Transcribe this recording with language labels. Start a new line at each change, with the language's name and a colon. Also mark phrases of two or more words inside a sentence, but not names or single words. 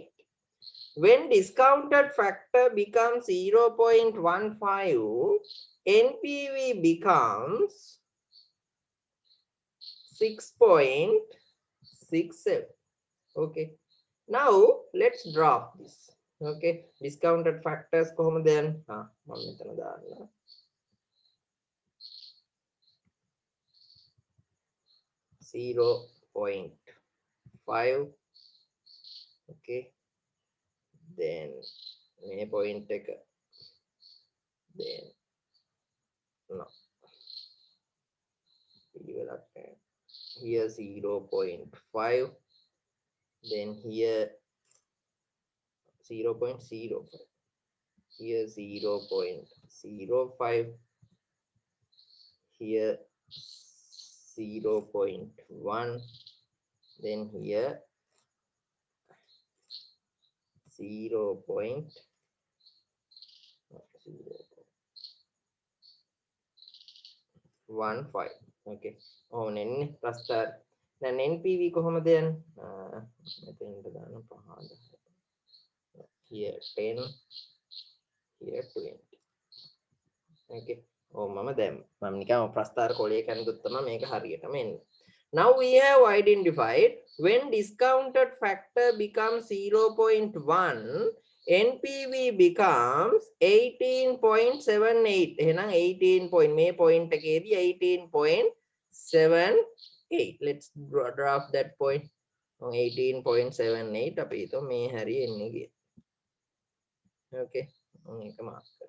English: When discounted factor becomes 0.15, NPV becomes 6.67. Okay, now let's drop this. Okay, discounted factors
Sinhala: කොහොමද then? මම මෙතන දාන්න. (0.5).
English: Okay, then
Sinhala: මේ point එක,
English: then no, here 0.5, then here 0.05, here 0.05, here 0.1, then here 0.15. Okay.
Sinhala: Oh, නෙන්නේ ප්‍රස්ථාර. දැන් NPV කොහොමද යන්නේ? මෙතෙන්ට දාන්න 5.
English: Here 10, here 20. Okay.
Sinhala: Oh, මම දැන් මම නිකන් ප්‍රස්ථාර කොලේ කනගොත් තමයි මේක හරියටම එන්නේ.
English: Now we have identified when discounted factor becomes 0.1, NPV becomes 18.78.
Sinhala: එහෙනම් 18 point මේ point එකේදී 18.78.
English: Let's draft that point.
Sinhala: 18.78 අපි හිතමු මේ හරිය එන්නේ කියලා. Okay. මේක මාක් කරමු.